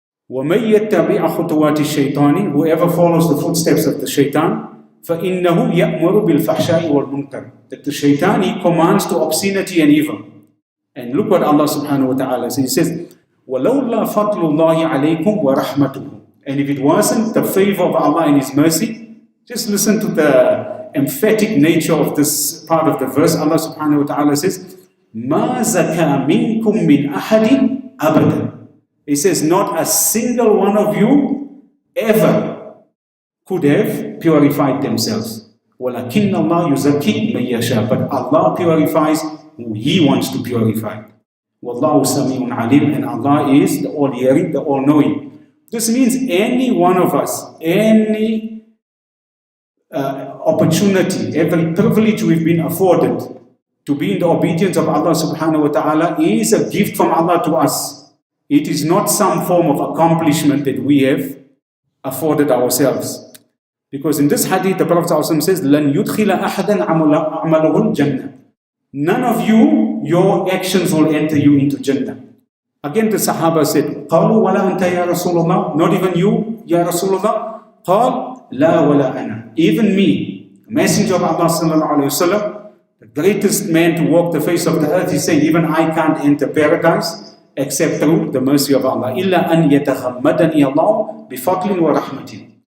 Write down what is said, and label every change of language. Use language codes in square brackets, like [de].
[ar] وَمَن يَتَّبِعَ خُطُوَاتِ الشَّيْطَانِ, [en] whoever follows the footsteps of the shaitan, [ar] فَإِنَّهُ يَأْمُرُ بِالْفَحْشَاءِ وَالْمُنكَرِ, [en] that the shaitan, he commands to obscenity and evil. And look what Allah subhanahu wa ta'ala says. He says, [ar] وَلَوْلَا فَضْلُ اللَّهِ عَلَيْكُمْ وَرَحْمَتُهُ. [en] And if it wasn't the favor of Allah and His mercy, just listen to the emphatic nature of this part of the verse. Allah subhanahu wa ta'ala says, [ar] مَا زَكَى مِنْكُمْ مِنْ أَحَدٍ أَبَدًا. [en] He says, not a single one of you ever could have purified themselves. [ar] وَلَكِنَّ اللَّهُ يُزَكِّي مَن يَشَاءُ. [en] But Allah purifies who He wants to purify. [ar] وَاللَّهُ سَمِيعٌ عَلِيمٌ. [en] And Allah is the all-hearing, the all-knowing. This means any one of us, any opportunity, every privilege we've been afforded to be in the obedience of Allah subhanahu wa ta'ala is a gift from Allah to us. It is not some form of accomplishment that we have afforded ourselves. Because in this hadith, the Prophet ﷺ says, [ar] لَن يُدْخِلَ أَحَدًا عَمَلَهُ الْجَنَّةِ. [en] None of you, your actions will enter you into Jannah. Again, the Sahaba said, [ar] قَالُوا وَلَا أَنْتَ يَا رَسُولَ اللَّهِ. [en] Not even you, Ya Rasulullah. [ar] قَالْ لَا وَلَا أَنَا. [en] Even me, Messenger of Allah sallallahu alayhi wa sallam, the greatest man to walk the face of the earth, he said, even I can't enter paradise except through the mercy of Allah. [ar] إِلَّا أَنْ يَتَغَمَّدَنِي اللَّهُ بِفَضْلٍ وَرَحْمَةٍ.